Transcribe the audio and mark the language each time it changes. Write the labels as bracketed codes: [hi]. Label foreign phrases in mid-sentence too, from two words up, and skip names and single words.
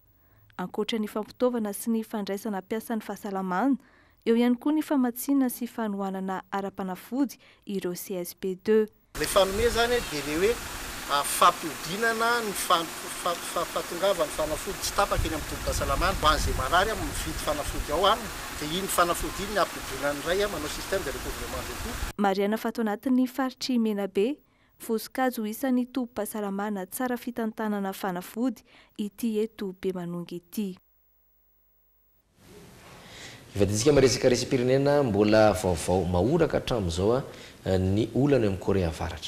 [mg] Ankoatra ny fampitaovana sy ny fandraisana piasan'ny fahasalamana, eo ihany koa ny famatsiana sy fanohanana ara-panafody ireo CSB2. Le fanome zany dia le hoe fampiodinana ny fahatongavany fanafody tsy tapaka eny amin'ny tombon-pahasalamana ho an'izay marary mividy fanafody ao aminy dia iny fanafody iny ny ampidonany iray manao [fr] système de recouvrement de tout. [mg] Mariana fato anatin'ny faritry Menabe, voasikazo isan'ny tobim-pahasalamana tsara fitantanana fanafody ity eto Bemanongy ity. Ivaditsika maresaka resam-pirenena mbola vaovao mahoraka hatramin'izao ny olana amin'ny Korea Avaratra.